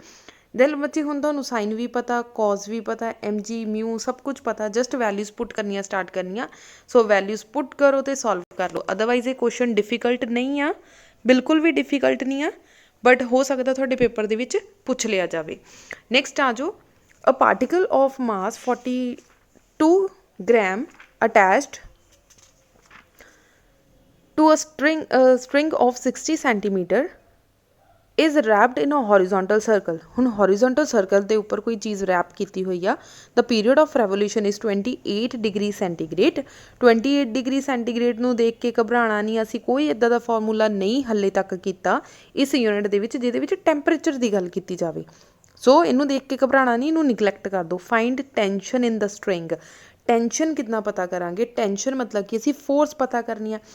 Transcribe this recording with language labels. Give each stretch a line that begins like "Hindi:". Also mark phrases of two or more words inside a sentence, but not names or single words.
Punjabi: ਦੈਨ ਬੱਚੇ ਹੁਣ ਤੁਹਾਨੂੰ ਸਾਈਨ ਵੀ ਪਤਾ, cos ਵੀ ਪਤਾ, mg ਮਿਊ ਸਭ ਕੁਝ ਪਤਾ,
English: just values put
Punjabi: ਕਰਨੀਆਂ ਸਟਾਰਟ ਕਰਨੀਆਂ। ਸੋ
English: values put
Punjabi: ਕਰੋ ਤੇ ਸੋਲਵ ਕਰ ਲਓ। ਅਦਰਵਾਈਜ਼ ਇਹ ਕੁਐਸਚਨ ਡਿਫੀਕਲਟ ਨਹੀਂ ਆ, ਬਿਲਕੁਲ ਵੀ ਡਿਫੀਕਲਟ ਨਹੀਂ ਆ, ਬਟ ਹੋ ਸਕਦਾ ਤੁਹਾਡੇ ਪੇਪਰ ਦੇ ਵਿੱਚ ਪੁੱਛ ਲਿਆ ਜਾਵੇ। ਨੈਕਸਟ ਆ ਜਾਓ,
English: a particle of mass 42 gram attached to a string of 60 centimeter is wrapped in a horizontal circle।
Punjabi: ਹੁਣ
English: horizontal circle
Punjabi: ਦੇ ਉੱਪਰ ਕੋਈ ਚੀਜ਼ ਰੈਪ ਕੀਤੀ ਹੋਈ ਆ।
English: the period of revolution is 28 degree centigrade। 28 degree centigrade
Punjabi: ਨੂੰ ਦੇਖ ਕੇ ਘਬਰਾਉਣਾ ਨਹੀਂ, ਅਸੀਂ ਕੋਈ ਇੱਦਾਂ ਦਾ ਫਾਰਮੂਲਾ ਨਹੀਂ ਹੱਲੇ ਤੱਕ ਕੀਤਾ ਇਸ ਯੂਨਿਟ ਦੇ ਵਿੱਚ ਜਿਹਦੇ ਵਿੱਚ ਟੈਂਪਰੇਚਰ ਦੀ ਗੱਲ ਕੀਤੀ ਜਾਵੇ। ਸੋ ਇਹਨੂੰ ਦੇਖ ਕੇ ਘਬਰਾਉਣਾ ਨਹੀਂ, ਇਹਨੂੰ ਨਿਗਲੈਕਟ ਕਰ ਦਿਓ।
English: find tension in the string.
Punjabi: ਟੈਂਸ਼ਨ ਕਿੰਨਾ ਪਤਾ ਕਰਾਂਗੇ, ਟੈਂਸ਼ਨ ਮਤਲਬ ਕਿ ਅਸੀਂ ਫੋਰਸ ਪਤਾ ਕਰਨੀ ਆ।